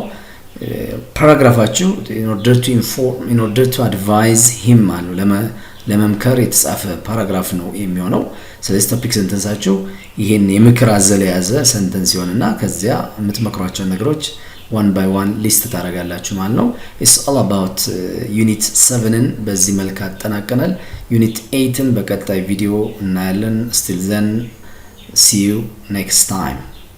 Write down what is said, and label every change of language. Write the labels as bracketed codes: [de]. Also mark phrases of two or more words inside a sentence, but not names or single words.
[am] ፓራግራፋችሁ [en] in order to advise him [am] ማለት ለመምከር የተጻፈ ፓራግራፍ ነው የሚሆነው። ስለዚህ [en] topic sentence [am] ይሄን የምክር አዘል የያዘ ሰንተንስ ይሆንና ከዚያ የምትመክሯቸው ነገሮች [en] one by one [am] ሊስት ታደርጋላችሁ ማለት ነው። [en] it's all about unit 7ን [am] በዚህ መልኩ አጠናቀናል። unit 8ን በቀጣይ ቪዲዮ እናያለን። [en] still then see you next time.